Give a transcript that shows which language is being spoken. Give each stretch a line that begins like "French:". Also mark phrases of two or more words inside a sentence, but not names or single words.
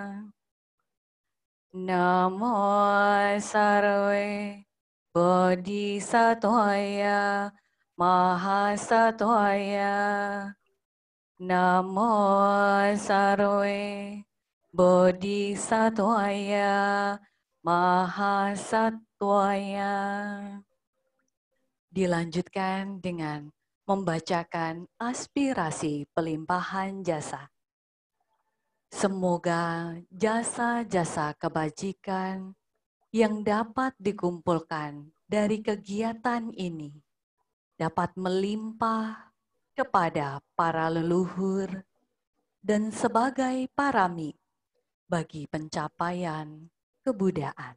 Sanskrit: Namo sarve bodhisattvaya mahasattvaya. Namo sarve bodhisattvaya mahasattvaya.
Indonesian: Dilanjutkan dengan membacakan aspirasi pelimpahan jasa. Semoga jasa-jasa kebajikan yang dapat dikumpulkan dari kegiatan ini dapat melimpah kepada para leluhur dan sebagai parami bagi pencapaian kebudayaan.